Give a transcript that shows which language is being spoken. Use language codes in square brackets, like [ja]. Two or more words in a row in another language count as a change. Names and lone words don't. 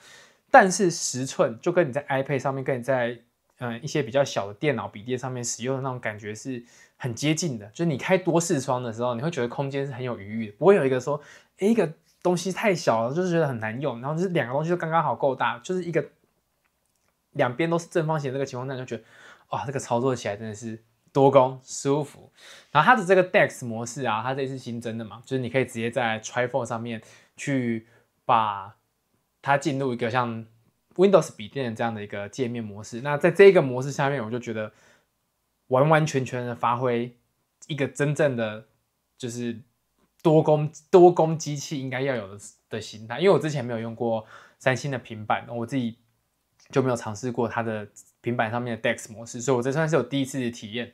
[zh] 但是10寸就跟你在 iPad 上面，跟你在一些比較小的電腦筆電上面使用的那種感覺是很接近的。就是你開多視窗的時候，你會覺得空間是很有餘裕的，不會有一個說一個東西太小了，就是覺得很難用，然後就是兩個東西都剛剛好夠大，就是一個兩邊都是正方形的這個情況下，就覺得哇，這個操作起來真的是多工舒服。然後它的這個 DeX 模式啊，它這次新增的嘛，就是你可以直接在 Trifold 上面去把它進入一個像 Windows 筆電這樣的一個界面模式。那在這個模式下面，我就覺得完完全全的發揮一個真正的就是多工機器應該要有的形態。因為我之前沒有用過三星的平板，我自己就沒有嘗試過它的平板上面的 DeX 模式，所以我這算是有第一次的體驗。